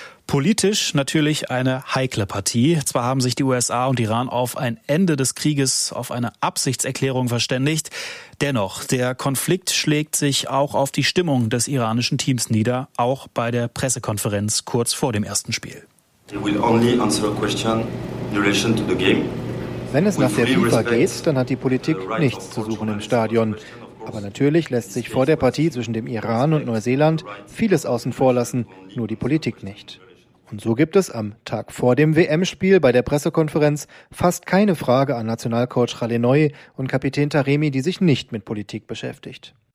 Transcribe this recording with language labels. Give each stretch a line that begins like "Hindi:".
German: Politisch natürlich eine heikle Partie. Zwar haben sich die USA und Iran auf ein Ende des Krieges, auf eine Absichtserklärung verständigt. Dennoch, der Konflikt schlägt sich auch auf die Stimmung des iranischen Teams nieder, auch bei der Pressekonferenz kurz vor dem ersten Spiel.
English: They will only answer a question in relation to the game.
German: Wenn es nach der FIFA geht, dann hat die Politik nichts zu suchen im Stadion. Aber natürlich lässt sich vor der Partie zwischen dem Iran und Neuseeland vieles außen vor lassen, nur die Politik nicht. Und so gibt es am Tag vor dem WM-Spiel bei der Pressekonferenz fast keine Frage an Nationalcoach Khaled Neu und Kapitän Taremi, die sich nicht mit Politik beschäftigt.